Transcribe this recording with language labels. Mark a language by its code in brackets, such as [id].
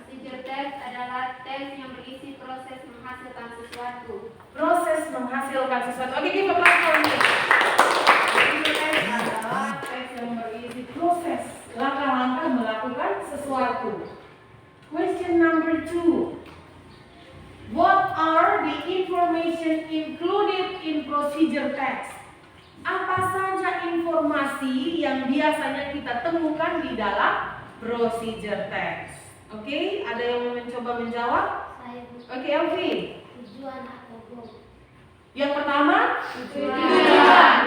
[id] Procedure text adalah teks yang berisi proses menghasilkan sesuatu. Proses menghasilkan sesuatu. Oke, [en] give a clap for me. [id] Procedure text adalah teks yang berisi proses langkah-langkah melakukan sesuatu. [en] Question number 2. What are the information included in procedure text? [id] Apa saja informasi yang biasanya kita temukan di dalam procedure text? Oke, ada yang mau mencoba menjawab? Saya Oke, Elvi. tujuan atau goal. Yang pertama, Tujuan